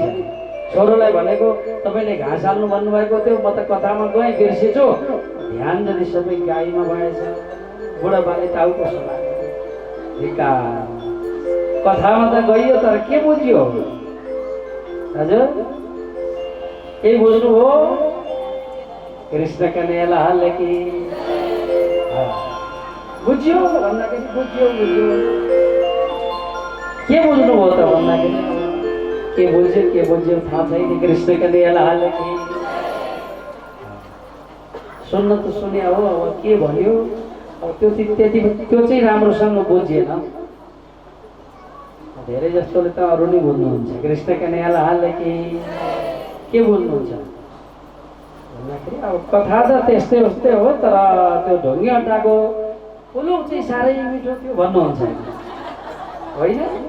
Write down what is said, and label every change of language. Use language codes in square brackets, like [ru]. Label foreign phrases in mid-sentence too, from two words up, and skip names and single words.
[ne] छोरोलाई भनेको तपाईँले घाँस हाल्नु भन्नुभएको थियो, म त कथामा गएँ बिर्सेछु, ध्यान जति सबै गाईमा भएछ। बुढाबाले टाउ कस्तो लाग्यो, कथामा त गइयो तर के बुझ्यो हजुर, के बुझ्नु हो कृष्ण कन्हैया लाल की बुझ्यो भन्दाखेरि बुझ्यो के बुझ्नु हो त भन्दाखेरि के बुझ्यो थाहा छैन। कृष्ण कन्हैया लाल की सुन्न त सुन्या हो, अब के भन्यो, अब त्यो चाहिँ राम्रोसँग बुझिएन। धेरै जस्तोले त अरू नै बुझ्नुहुन्छ, कृष्ण कन्हैयालाई हाल्दै के बुझ्नुहुन्छ भन्दाखेरि अब कथा त त्यस्तै उस्तै हो, तर त्यो ढुङ्गे अड्डाको पुलुक चाहिँ साह्रै मिठो थियो भन्नुहुन्छ होइन?